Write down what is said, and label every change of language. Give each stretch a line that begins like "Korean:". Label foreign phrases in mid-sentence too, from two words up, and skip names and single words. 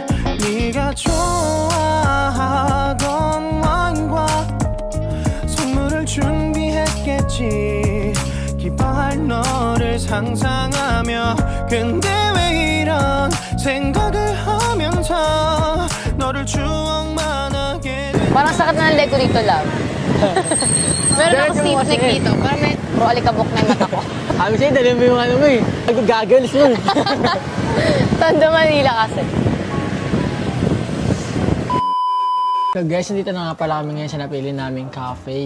Korean: 네가 좋아하던 와인과 선물을 준비했겠지. 기뻐할 너를 상상하며 근데 왜 이런 생각을 하면서 너를 추억만 하게 돼.
Filipino: Parang sakit na ng leg ko dito, love. Meron ako
English: stiff neck
Filipino: dito. Parang may alikabok na yung mata ko. Sabi sa'yo, dali mo yung mo Nag-goggles mo. Tondo Manila kasi. So guys, nandito na nga pala kami ngayon sa napili naming cafe.